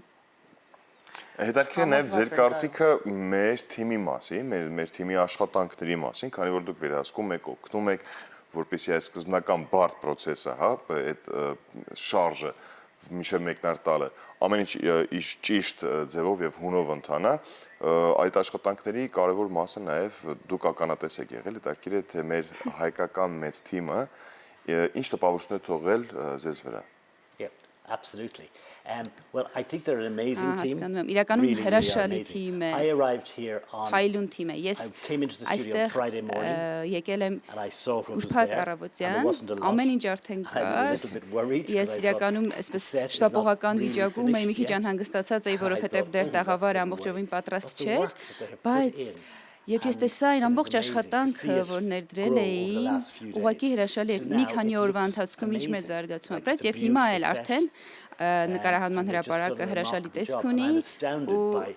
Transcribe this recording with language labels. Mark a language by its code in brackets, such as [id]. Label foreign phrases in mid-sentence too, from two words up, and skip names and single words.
[hy] Հետաքրքիր է նաև ձեր կարծիքը մեր թիմի մասին, մեր թիմի աշխատանքների մասին, քանի որ դուք վերահսկում եք, օգնում եք, որպեսզի այս սկզբնական բարդ process-ը, հա, այդ շարժը մինչև մեկնարկ տալը ամեն ինչ ճիշտ ձևով եւ հունով ընթանա, այդ աշխատանքների կարևոր մասը նաեւ դուք ականատես եք եղել, հետաքրքիր է թե մեր հայկական մեծ թիմը ինչ տպավորություն է թողել ձեզ վրա։ [en] Absolutely. Well, I think they're an amazing team. [hy] Իրականում հրաշալի թիմ է։ [en] I arrived here on [hy] Հայլուն թիմ է։ Ես այստեղ եկել եմ ուրբաթ առավոտյան, ամեն ինչ արդեն կար։ Ես իրականում այսպես շտապողական վիճակում էի, մի քիչ անհանգստացած էի, որովհետև դեռ տաղավարը ամբողջովին պատրաստ չէր, բայց Երբ ես տեսա այն ամբողջ աշխատանքը, որ ներդրել էին, ուղղակի հրաշալի էր մի քանի օրվա ընթացքում ինչ մեծ զարգացում ապրեց եւ հիմա էլ արդեն նկարահանման հրապարակը հրաշալի տեսք ունի ու